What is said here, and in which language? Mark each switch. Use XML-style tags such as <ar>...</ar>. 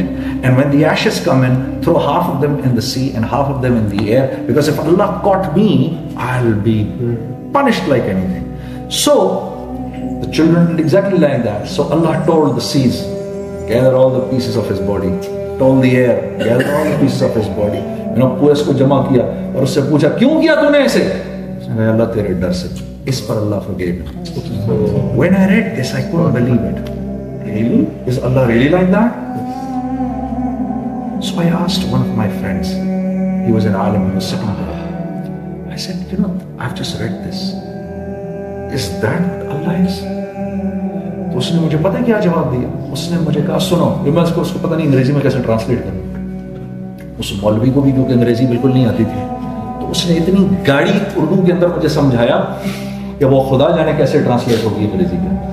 <en>And when the ashes come in, throw half of them in the sea and half of them in the air, because if Allah caught me, I'll be punished like anything. So the children did exactly like that. So Allah told the seas, gather all the pieces of his body. Told the air, gather all the pieces of his body.</en> <ur>پورے اس کو جمع کیا اور اس سے پوچھا کیوں کیا تو نے ایسے؟ اللہ تیرے ڈر سے. اس پر اللہ</ur> <en>forgave me. When I read this, I couldn't believe it. Really? Is Allah really like that? So I asked one of my friends. He was an alim, he was sitting there. I said, you know, I've just read this. Is that what Allah is?</en> <ur>تو اس نے مجھے پتہ کیا جواب دیا؟ اس نے مجھے کہا سنو، میں اس کو پتہ نہیں انگریزی میں کیسے ٹرانسلیٹ کروں. اس مولوی کو بھی کیونکہ انگریزی بالکل نہیں آتی تھی تو اس نے اتنی گاڑی اردو کے اندر مجھے سمجھایا کہ وہ خدا جانے کیسے ٹرانسلیٹ ہوگی انگریزی میں.</ur>